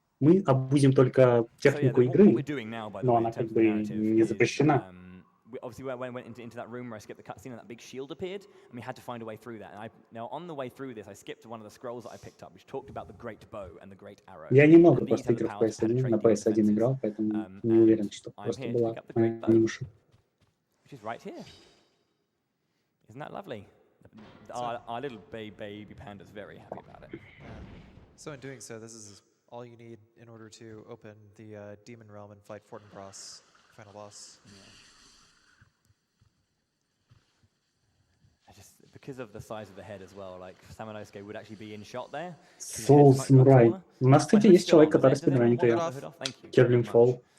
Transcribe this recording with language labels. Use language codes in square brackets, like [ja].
[ru] Мы абузим только технику игры, но она как бы не запрещена. [en] Obviously, when I went into that room where I skipped the cutscene and that big shield appeared, and we had to find a way through that. And now, on the way through this, I skipped one of the scrolls that I picked up, which talked about the great bow and the great arrow. [ru] Я немного просто игр в PS1, на PS1 играл, поэтому не уверен, что просто была Onimusha. [en] Which is right here. Isn't that lovely? Our little baby panda's very happy about it. So in doing so, this is all you need in order to open the Demon Realm and fight Fortinbras, final boss. Yeah. Because of the size of the head as well, like Samanosuke would actually be in shot there. Soul Samurai. [ru] У нас, кстати, есть человек, который спидранит ее. Керлин Фолл.